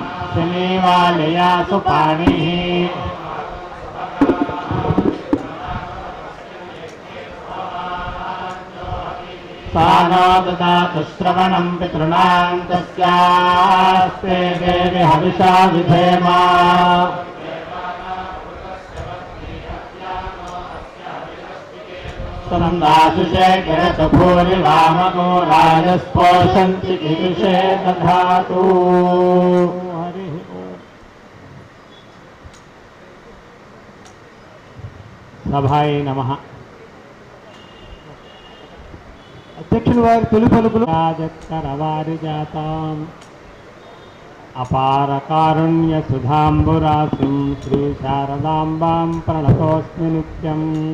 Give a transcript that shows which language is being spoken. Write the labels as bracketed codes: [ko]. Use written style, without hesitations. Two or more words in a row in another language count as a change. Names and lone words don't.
[sa] शनिवालया सुपाणिः सा नो ददातु श्रवणं पितॄणां तस्यास्ते देवि हविषा विधेमा सन्दाशुषे गिरतु भूरिवामगो राजस्पोषन्ति कीदृशे दधातु। हरिः ओम्। సభాయ నమః. [te] అధ్యక్షులు వారి తొలి పలుకులు. [sa] రాజత్కరవారిజాతాం అపార కారుణ్య సుధాంబురాశిం శ్రీ శారదాంబాం ప్రణతోస్మి నిత్యం.